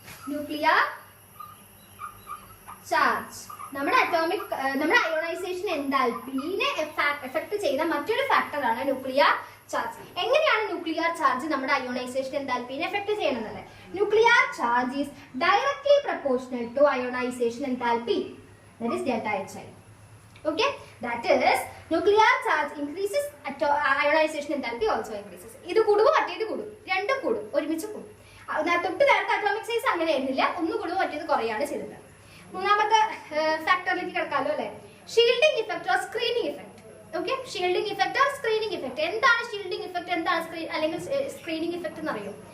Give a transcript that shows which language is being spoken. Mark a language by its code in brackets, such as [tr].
[ml] Nuclear charge നമ്മുടെ ionisation എൻതാൽപ്പിനെ effect ചെയ്യുന്ന മറ്റൊരു ഫാക്ടറാണ് ന്യൂക്ലിയർ ചാർജ്. എങ്ങനെയാണ് ന്യൂക്ലിയർ ചാർജ് നമ്മുടെ അയോണൈസേഷൻ എൻതാൽപ്പിനെ എഫക്ട് ചെയ്യുന്നത്? [en] Nuclear charge is directly proportional to ionization enthalpy, that is delta HI. Okay, that is nuclear charge increases, ionization enthalpy also increases. [ml] ഇത് കൂടുമ്പോൾ മറ്റേത് കൂടും, രണ്ടും കൂടും, ഒരുമിച്ച് കൂടും. തൊട്ട് നേരത്തെ അറ്റോമിക് സൈസ് അങ്ങനെ ആയിരുന്നില്ല, ഒന്ന് കൂടുമ്പോൾ മറ്റേത് കുറയാണ് ചെയ്തത്. മൂന്നാമത്തെ ഫാക്ടറിലേക്ക് കിടക്കാമല്ലോ അല്ലെ? Shielding effect or screening effect. Okay, shielding effect or screening effect. എന്താണ് ഷീൽഡിംഗ് ഇഫക്റ്റ്, എന്താണ് അല്ലെങ്കിൽ സ്ക്രീനിങ് ഇഫക്റ്റ് എന്ന് അറിയോ?